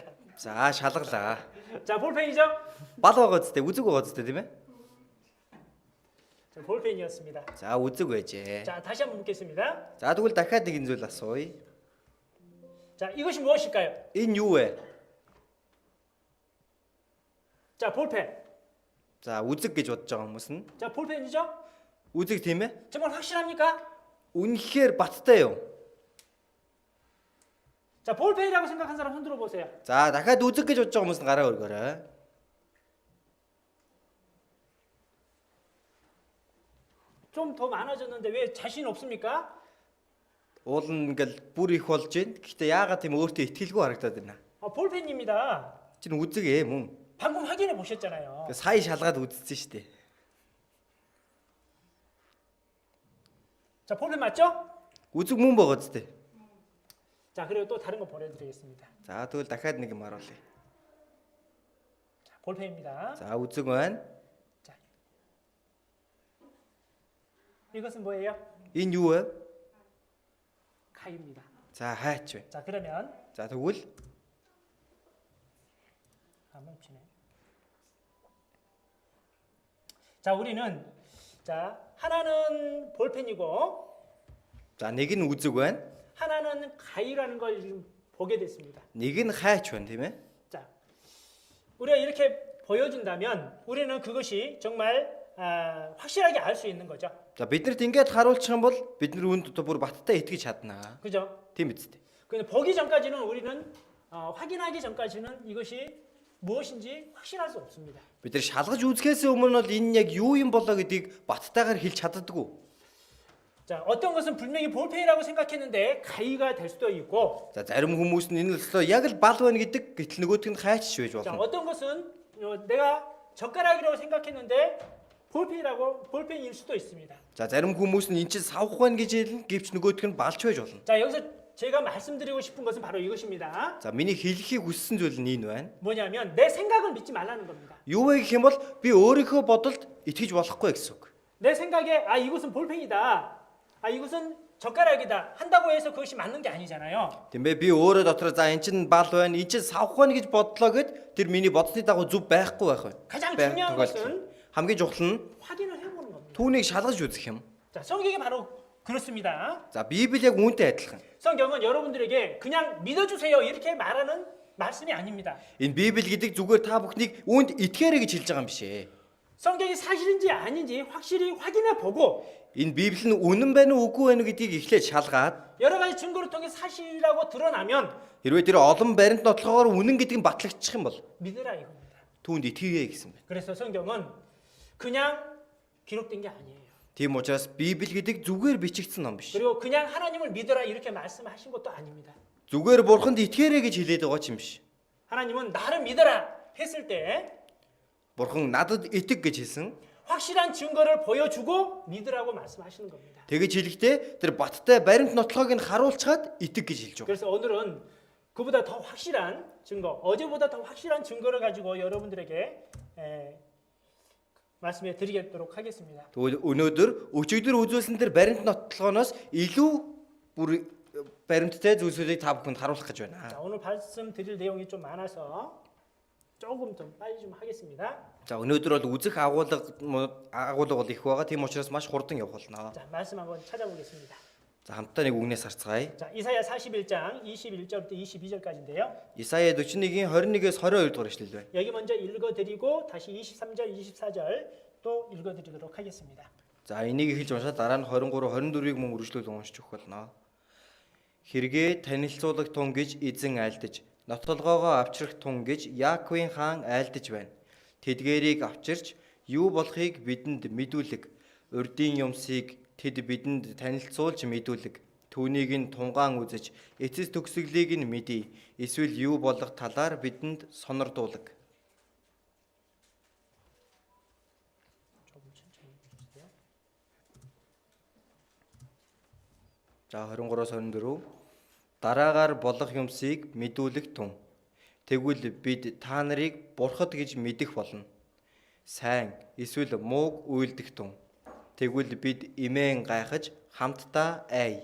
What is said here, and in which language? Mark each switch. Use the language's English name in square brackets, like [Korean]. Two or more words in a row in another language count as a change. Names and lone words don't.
[Mongolian] За шалгалаа. [Korean] 자, 볼펜이죠? [Mongolian] Бал байгаа үстэй, үзэг байгаа үстэй тийм ээ? [Korean] 자, 볼펜이었습니다. [Mongolian] За үзэг байжээ. [Korean] 자, 다시 한번 묻겠습니다. [Mongolian] За тэгвэл дахиад нэгэн зүйл асууя. [Korean] 자, 이것이 무엇일까요? [Mongolian] Энэ юу вэ? [Korean] 자, 볼펜. [Mongolian] За үзэг гэж бодож байгаа хүмүүс нь. [Korean] 자, 볼펜이죠? [Mongolian] Үзэг тийм ээ? [Korean] 정말 확실합니까? [Mongolian] Үнэхээр баттай юу? [Korean] 자, 볼펜이라고 생각한 사람 손 들어 보세요. [Mongolian] За дахиад үзэг гэж бодож байгаа хүмүүс нь гараа өргөөрэй. [Korean] 좀 더 많아졌는데 왜 자신 없습니까? [Mongolian] Уул нь ингээл бүр их болж байна. Гэхдээ яагаад тийм өөртөө итгэлгүй харагдаад байна? [Korean] 볼펜입니다. [Mongolian] Чин үзэг ээ мөн. [Korean] 방금 확인해 보셨잖아요. [Mongolian] Сая шалгаад үзсэн шүү дээ. [Korean] 자, 볼펜 맞죠? [Mongolian] Үзэг мөн байгаа зү. [Korean] 자, 그리고 또 다른 거 보내드리겠습니다. [Mongolian] За тэгвэл дахиад нэг юм харуулъя. [Korean] 자, 볼펜입니다. [Mongolian] За үзэг байна. [Korean] 자, 이것은 뭐예요? [Mongolian] Энэ юу вэ? [Korean] 가위입니다. [Mongolian] За хайч вэ. [Korean] 자, 그러면 [Mongolian] За тэгвэл [Korean] 멈추네. 자, 우리는 자, 하나는 볼펜이고 [Mongolian] за нэг нь үзэг байна. [Korean] 하나는 가위라는 걸 지금 보게 됐습니다. [Mongolian] Нэг нь хайч байна тийм ээ. [Korean] 자, 우리가 이렇게 보여준다면 우리는 그것이 정말 확실하게 알 수 있는 거죠. [Mongolian] За биднэрт ингээд харуулчих юм бол бид нар үүнд одоо бүр баттай итгэж чаднаа. [Korean] 그죠? [Mongolian] Тийм биз дээ. [Korean] 근데 보기 전까지는 우리는 확인하기 전까지는 이것이 무엇인지 확신할 수 없습니다. [Mongolian] Бид нар шалгаж үзэхээс өмнө бол энэ яг юу юм болоо гэдгийг баттайгаар хэлж чаддаггүй. [Korean] 자, 어떤 것은 분명히 볼펜이라고 생각했는데 가위가 될 수도 있고, [Mongolian] За зарим хүмүүс нь энэ л яг л бал байна гэдэг гэтэл нөгөөдг нь хайчж байж [Korean] 자, [Mongolian] болно. [Korean] 어떤 것은 내가 젓가락이라고 생각했는데 볼펜일 수도 있습니다. [Mongolian] За зарим хүмүүс нь эн чинь савх байна гэж хэлнэ гэвч нөгөөдг нь балч байж болно. [Korean] 자, 여기서 제가 말씀드리고 싶은 것은 바로 이것입니다. [Mongolian] За миний хэлхийг хүссэн зүйл нь энэ байна. [Korean] 뭐냐면 내 생각을 믿지 말라는 겁니다. [Mongolian] Юу вэ гэх юм бол би өөрийнхөө бодолд итгэж болохгүй гэсэн үг. [Korean] 내 생각에 이것은 볼펜이다. 이것은 젓가락이다. 한다고 해서 그것이 맞는 게 아니잖아요. [Mongolian] Тийм ээ би өөрөө дотроо за эн чинь бал байна, эн чинь савх байна гэж бодлоо гэд тэр миний бодсны дагуу зөв байхгүй байх вэ? [Korean] 가장 중요한 것은 [Mongolian] хамгийн чухал нь [Korean] 확인을 해보는 겁니다. [Mongolian] түүнийг шалгаж үзэх юм. [Korean] 자, 성경이 바로 그렇습니다. [Mongolian] За Библи яг үүнтэй адилхан. [Korean] 성경은 여러분들에게 그냥 믿어주세요 이렇게 말하는 말씀이 아닙니다. [Mongolian] Энэ Библи гэдэг зүгээр та бүхнийг үүнд итгээрэй гэж хэлж байгаа юм биш ээ. [Korean] 성경이 사실인지 아닌지 확실히 확인해 보고 [Mongolian] Энэ Библи нь үнэн байна уу үгүй байна уу гэдгийг эхлээд шалгаад [Korean] 여러 가지 증거를 통해 사실이라고 드러나면 [Mongolian] хэрвээ тэр олон баримт нотлохоор үнэн гэдэг нь батлагдчих юм бол [Korean] 믿으라 이겁니다. [Mongolian] түүнд итгэе гэсэн байна. [Korean] 그래서 성경은 그냥 기록된 게 아니에요. [Mongolian] Тийм учраас Библи гэдэг зүгээр бичигдсэн ном биш. [Korean] 그리고 그냥 하나님을 믿어라 이렇게 말씀하신 것도 아닙니다. [Mongolian] Зүгээр бурханд итгээрэй гэж хэлээд байгаа ч юм биш. [Korean] 하나님은 나를 믿어라 했을 때 [Mongolian] Бурхан надад итэг гэж хэлсэн. [Korean] 확실한 증거를 보여주고 믿으라고 말씀하시는 겁니다. [Mongolian] Тэгэж хэлэхдээ тэр баттай баримт нотлохыг нь харуулцгаад итэг гэж хэлж байгаа. [Korean] 그래서 오늘은 그보다 더 확실한 증거, 어제보다 더 확실한 증거를 가지고 여러분들에게 말씀해 드리도록 하겠습니다. [Mongolian] Тэгвэл өнөөдөр өчигдөр үзүүлсэн тэр баримт нотлохоноос илүү бүр баримттай зүйлсүүдийг та бүхэнд харуулах гэж байна. [Korean] 자, 오늘 말씀 드릴 내용이 좀 많아서 조금 좀 빨리 좀 하겠습니다. [Mongolian] За өнөөдөр бол үзэх агуулга бол их байгаа. Тийм учраас маш хурдан явах болно. [Korean] 자, 말씀 한번 찾아보겠습니다. [Mongolian] За хамтдаа нэг үгнээс харцгаая. [Korean] 자, 이사야 41장 21절부터 22절까지인데요. [Mongolian] Исая 41-ийн 21-ээс 22 дугаар ишлэл байна. [Korean] 여기 먼저 읽어드리고 다시 23절, 24절 또 읽어드리도록 하겠습니다. [Mongolian] За энийг эхэлж уншаад дараа нь 23, 24-ийг мөн үргэлжлүүл уншиж өгөх болно. Хэрэгээ танилцуулах тун гэж эзэн айлдаж, нотлогоогоо авчрах тун гэж Яаковын хаан айлдаж байна. Тэдгээрийг авчирч юу болохыг бидэнд мэдүүлэг. Урдын юмсыг тэд бидэнд танилцуулж мэдүүлэг. Түүнийг нь тунгаан үзэж, эцэс төгсгөлийг нь мэдий. Эсвэл юу болох талаар бидэнд сонирдуулаг. [Korean] 조금 천천히 읽어주세요. [Mongolian] За 23-аас 24 дараагаар болох юмсыг мэдүүлэх тун. Тэгвэл бид та нарыг бурхад гэж мэдэх болно. Сайн эсвэл мууг үйлдэх тун. Тэгвэл бид имэн гайхаж хамтдаа ай.